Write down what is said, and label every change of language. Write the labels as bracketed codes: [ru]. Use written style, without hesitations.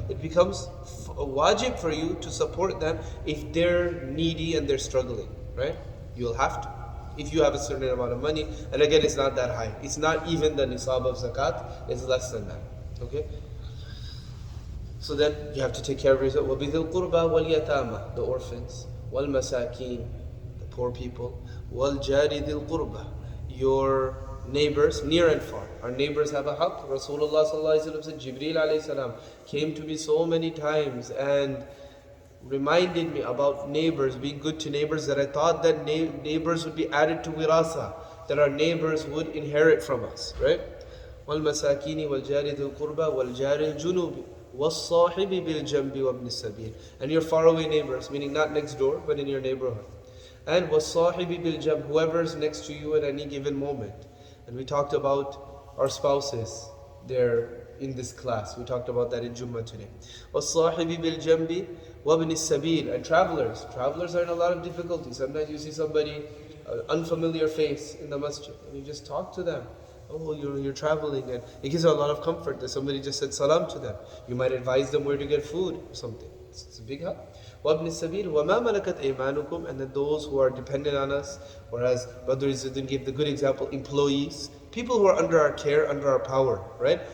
[en] It becomes wajib for you to support them if they're needy and they're struggling, right? You'll have to, if you have a certain amount of money. And again, it's not that high. It's not even the nisab of zakat. It's less than that. Okay? So then you have to take care of yourself. [ar] وَبِذِي الْقُرْبَى وَالْيَتَامَى, [en] the orphans. [ar] وَالْمَسَاكِينَ, [en] the poor people. [ar] وَالْجَارِ ذِي الْقُرْبَى, [en] your neighbors, near and far. Our neighbors have a haqq. Rasulullah sallallahu alaihi wasallam said, Jibreel alayhi salam came to me so many times and reminded me about neighbors, being good to neighbors, that I thought that neighbors would be added to wirasa, that our neighbors would inherit from us, right? [ar] وَالْمَسَاكِينِ وَالْجَارِ ذِي الْقُرْبَى وَالْجَارِ الْجُنُوبِ وَالصَّاحِبِ بِالْجَنْبِ وَابْنِ السَّبِيلِ, [en] and your faraway neighbors, meaning not next door, but in your neighborhood. And [ar] وَالصَّاحِبِ بِالْجَنْبِ, [en] whoever's next to you at any given moment. And we talked about our spouses, they're in this class. We talked about that in Jummah today. [ar] وَالصَّاحِبِ بِالْجَنْبِ وَابْنِ السَّبِيلِ, [en] and travelers. Travelers are in a lot of difficulty. Sometimes you see somebody, an unfamiliar face in the masjid, and you just talk to them. Oh, you're traveling, and it gives you a lot of comfort that somebody just said salam to them. You might advise them where to get food or something. It's a big help. [ar] وَابْنِ السَّبِيلِ وَمَا مَلَكَتْ أَيْمَانُكُمْ, [en] and then those who are dependent on us, or as Brother Izzuddin gave the good example, employees, people who are under our care, under our power, right?